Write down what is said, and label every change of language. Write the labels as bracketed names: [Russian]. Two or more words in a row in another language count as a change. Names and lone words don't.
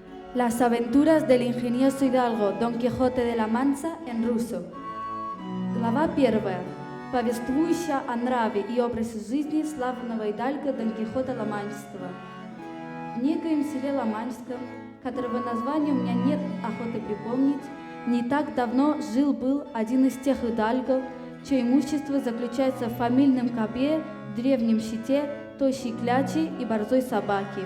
[Spanish] Las aventuras del ingenioso hidalgo Don Quijote de la Манча en ruso. [Russian] Глава 1. Повествующая о нраве и образе жизни славного идальга Дон Кихота Ла-Манческого. В некоем селе Ла-Манческом, которого названия у меня нет охоты припомнить, не так давно жил-был один из тех идальгов, чье имущество заключается в фамильном копье, древнем щите, тощей кляче и борзой собаке.